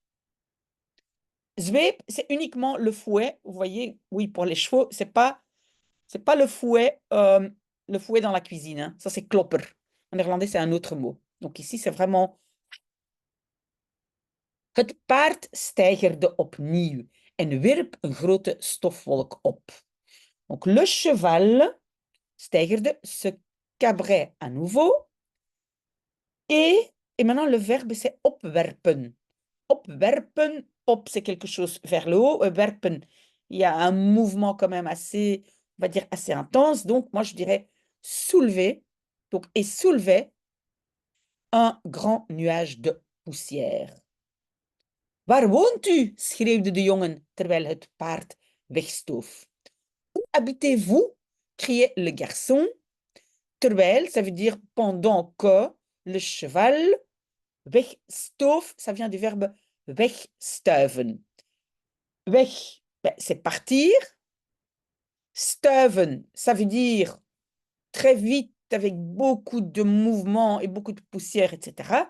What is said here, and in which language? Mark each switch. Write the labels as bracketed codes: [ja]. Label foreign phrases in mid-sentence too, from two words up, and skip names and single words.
[fr] Zweep, c'est uniquement le fouet, vous voyez, oui, pour les chevaux, c'est pas le fouet dans la cuisine, hein. Ça c'est klopper. En néerlandais, c'est un autre mot. Donc ici, c'est vraiment... [nl] Het paard steigerde opnieuw en wierp een grote stofwolk op. [fr] Donc le cheval steigerde, se cabrait à nouveau. Et maintenant, le verbe, c'est opwerpen. [nl] Opwerpen, op, [fr] c'est quelque chose vers le haut. Werpen, il y a un mouvement quand même assez, on va dire, assez intense. Donc, moi, je dirais soulever. Donc, et soulevait un grand nuage de poussière. [nl] Waar woont u? Schreeuwde de jongen terwijl het paard wegstoof. [fr] Où habitez-vous? Criait le garçon. Terwijl, ça veut dire pendant que le cheval wegstoof, ça vient du verbe wegstuiven. [nl] Weg, ben, [fr] c'est partir. Stuiven, ça veut dire très vite, avec beaucoup de mouvements et beaucoup de poussière, etc.